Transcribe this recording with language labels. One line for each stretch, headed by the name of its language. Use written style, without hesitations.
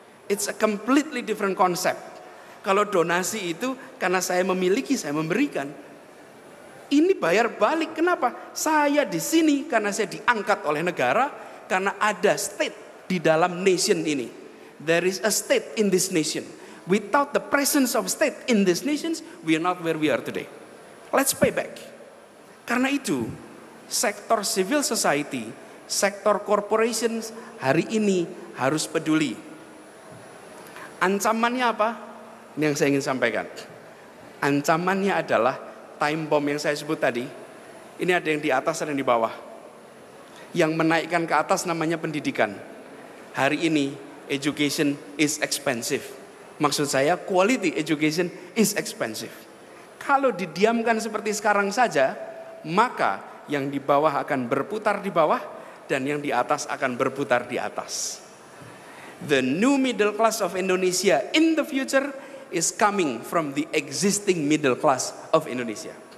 English: It's a completely different concept.
Indonesian: Kalau donasi itu karena saya memiliki, saya memberikan. Ini bayar balik. Kenapa? Saya di sini karena saya diangkat oleh negara, karena ada state di dalam nation ini.
English: There is a state in this nation. Without the presence of state in this nation, we are not where we are today. Let's pay back.
Indonesian: Karena itu, sektor civil society, sektor corporations hari ini harus peduli. Ancamannya apa? Ini yang saya ingin sampaikan. Ancamannya adalah time bomb yang saya sebut tadi. Ini ada yang di atas, ada yang di bawah. Yang menaikkan ke atas namanya pendidikan. Hari ini
English: education is expensive.
Indonesian: Maksud saya
English: quality education is expensive.
Indonesian: Kalau didiamkan seperti sekarang saja, maka yang di bawah akan berputar di bawah dan yang di atas akan berputar di atas.
English: The new middle class of Indonesia in the future is coming from the existing middle class of Indonesia.